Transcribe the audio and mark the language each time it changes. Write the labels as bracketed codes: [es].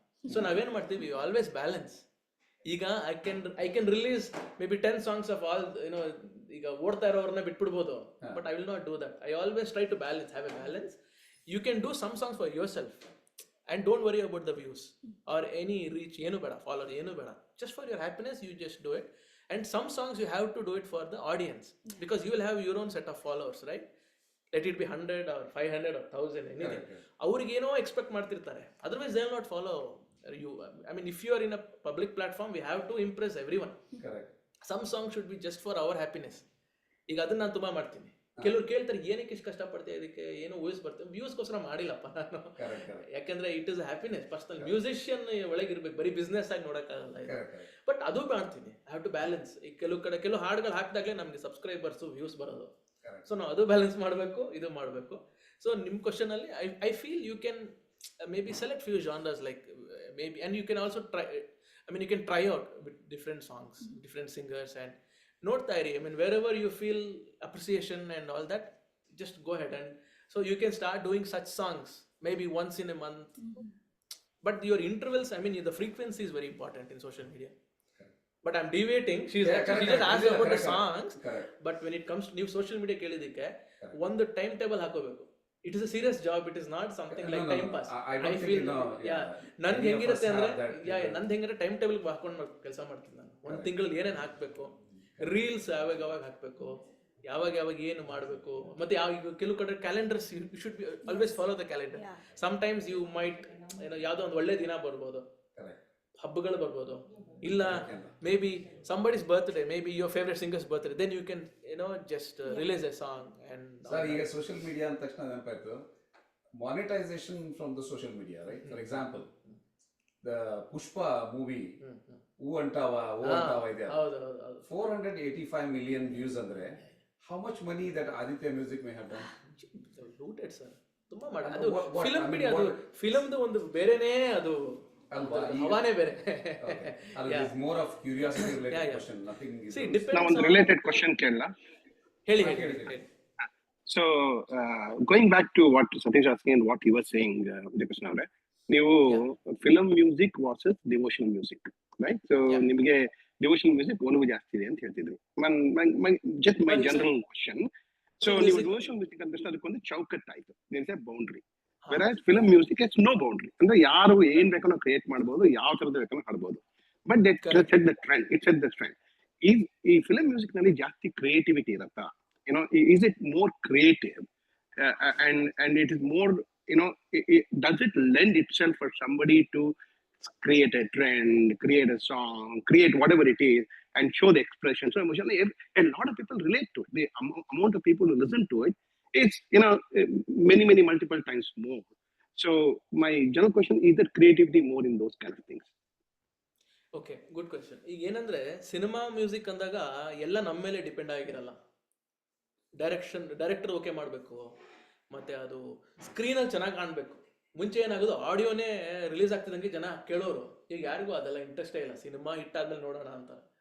[kn] So ನಾವೇನ್ ಮಾಡ್ತೀವಿ, [en] Always balance. ಈಗ I can release maybe 10 songs of all [kn] ಈಗ ಓಡ್ತಾ ಇರೋರನ್ನ ಬಿಟ್ಬಿಡ್ಬೋದು, [en] But I will not do that. I always try to balance, have a balance. You can do some songs for yourself and don't worry about the views or any reach, [kn] ಏನು ಬೇಡ, [en] follow ಏನು ಬೇಡ, just for your happiness you just do it. And some songs you have to do it for the audience, because you will have your own set of followers, right? Let it be 100 or 500 or 1000 anything. [kn] ಅವ್ರಿಗೆ ಏನೋ expect ಮಾಡ್ತಿರ್ತಾರೆ, [en] otherwise they will not follow you. I mean, if you are in a public platform, we have to impress everyone. Correct. Some songs should be just for our happiness. [kn] ಈಗ ಅದನ್ನ ನಾನು ತುಂಬಾ ಮಾಡ್ತೀನಿ. ಕೆಲವ್ರು ಕೇಳ್ತಾರೆ ಏನಕ್ಕೆ ಇಷ್ಟು ಕಷ್ಟಪಡ್ತೀವಿ, ಅದಕ್ಕೆ ಏನೋ ವ್ಯೂಸ್ ಬರ್ತೇವೆ, ವ್ಯೂಸ್ಗೋಸ್ಕರ ಮಾಡಿಲ್ಲಪ್ಪ ನಾನು. ಯಾಕಂದ್ರೆ [en] it is happiness, [kn] personal musician ಒಳಗಿರ್ಬೇಕು, ಬರೀ ಬಿಸ್ನೆಸ್ ಆಗಿ ನೋಡಕ್ಕಾಗಲ್ಲ. ಬಟ್ ಅದು ಮಾಡ್ತೀನಿ, [en] I have to balance. [kn] ಈಗ ಕೆಲವು ಹಾಡುಗಳು ಹಾಕಿದಾಗಲೇ ನಮ್ಗೆ ಸಬ್ಸ್ಕ್ರೈಬರ್ಸು ವ್ಯೂಸ್ ಬರೋದು. ಸೊ ನಾವು ಅದು ಬ್ಯಾಲೆನ್ಸ್ ಮಾಡಬೇಕು, ಇದು ಮಾಡಬೇಕು. ಸೊ ನಿಮ್ಮ ಕ್ವಶನ್ ಅಲ್ಲಿ [en] I feel you can maybe select few genres, like maybe, and you can also try, I mean you can try out with different songs, different singers, and note diary. I mean wherever you feel appreciation and all that, just go ahead. And so you can start doing such songs maybe once in a month. But your intervals, I mean the frequency is very important in social media. But I'm deviating. She just asked about the songs. But when it comes to new social media kelidike [kn] ಒಂದು time table ಹಾಕೋಬೇಕು. [en] It is a serious job, it is not something like time pass. I feel [kn] ನನ್ಗೆ ಹೆಂಗಿರುತ್ತೆ ಅಂದ್ರೆ ನಂದು ಹೆಂಗಿದ್ರೆ time table ಹಾಕೊಂಡು ಕೆಲಸ ಮಾಡ್ತೀನಿ ನಾನು. ಒಂದು ತಿಂಗಳಲ್ಲಿ ಏನೇನು ಹಾಕ್ಬೇಕು, ರೀಲ್ಸ್ ಯಾವಾಗ ಹಾಕ್ಬೇಕು, ಯಾವಾಗ ಏನು ಮಾಡಬೇಕು, ಮತ್ತೆ ಕೆಲವು ಕಡೆ calendars, [en] You should be always follow the calendar. Sometimes you might [kn] ಯಾವುದೋ ಒಂದು ಒಳ್ಳೆ ದಿನ ಬರ್ಬೋದು, ಹಬ್ಬಗಳು ಬರ್ಬೋದು, [en] ಇಲ್ಲ maybe somebody's birthday, maybe your favorite singer's birthday, then you can just release a song. And [kn] sir ಈಗ ಸೋಷಿಯಲ್ ಮೀಡಿಯಾ ಅಂದ ತಕ್ಷಣ ನೆನಪಾಯ್ತು monetisation from the social media, right? [en] For example the Pushpa movie Oo Antava ಇದೆ, 485 million views ಅಂದ್ರೆ how much money that Aditya Music may have done? Looted sir, [kn] ತುಂಬಾ ಮಾಡಿ. ಅದು film media, ಅದು ಫಿಲ್ಮ್ದು ಒಂದು ಬೇರೆನೇ, ಅದು ಹವಾನೇ ಬೇರೆ. [en] It's more of curiosity related question, nothing is. See, depends now on the related question ಕೇಳಲ್ಲ? [kn] ಹೇಳಿ. [en] So going back to what Satish asking and what you were saying, Krishna avare, [kn] ನೀವು film music versus devotional music, right? So ನಿಮಗೆ devotional music ಒಲವು ಜಾಸ್ತಿ ಇದೆ ಅಂತ ಹೇಳ್ತಿದ್ರು. [en] Just my general question. [kn] So ನೀವು ಡಿವೋಷನಲ್ ಮ್ಯೂಸಿಕ್ ಅಂತ ಅದಕ್ಕೊಂದು ಚೌಕಟ್ ಆಯ್ತು, [en] There is a boundary. Versus film music it's no boundary, [kn] ಅಂದ್ರೆ ಯಾರು ಏನ್ ಬೇಕನ್ನೋ ಕ್ರಿಯೇಟ್ ಮಾಡ್ಬೋದು, ಯಾವ ತರದ ಬೇಕನ್ನೋ ಹಾಡ್ಬೋದು. [en] But set the trend, it set the trend. [kn] ಈ ಫಿಲ್ಮ್ ಮ್ಯೂಸಿಕ್ ನಲ್ಲಿ ಜಾಸ್ತಿ ಕ್ರಿಯೇಟಿವಿಟಿ ಇರತ್ತಾ? [en] Is it more creative, and it is more, does it lend itself for somebody to create a trend, create a song, create whatever it is, and show the expression? So emotionally, a lot of people relate to it. The amount of people who listen to it is many multiple times more. So my general question is, that creativity more in those kind of things? Okay, good question. [kn] ಈಗ ಏನಂದ್ರೆ cinema music ಅಂದಾಗ ಎಲ್ಲ ನಮ್ಮ ಮೇಲೆ depend ಆಗಿರಲ್ಲ. Director okay ಮಾಡಬೇಕು, ಮತ್ತೆ ಅದು ಸ್ಕ್ರೀನಲ್ಲಿ ಚೆನ್ನಾಗಿ ಕಾಣಬೇಕು. ಮುಂಚೆ ಏನಾಗೋದು, ಆಡಿಯೋನೇ ರಿಲೀಸ್ ಆಗ್ತಿದ್ದಂಗೆ ಜನ ಕೇಳೋರು. ಈಗ ಯಾರಿಗೂ ಅದೆಲ್ಲ ಇಂಟ್ರೆಸ್ಟೇ ಇಲ್ಲ, ಸಿನಿಮಾ ಹಿಟ್ ಆದ್ಮೇಲೆ ನೋಡೋಣ ಅಂತ.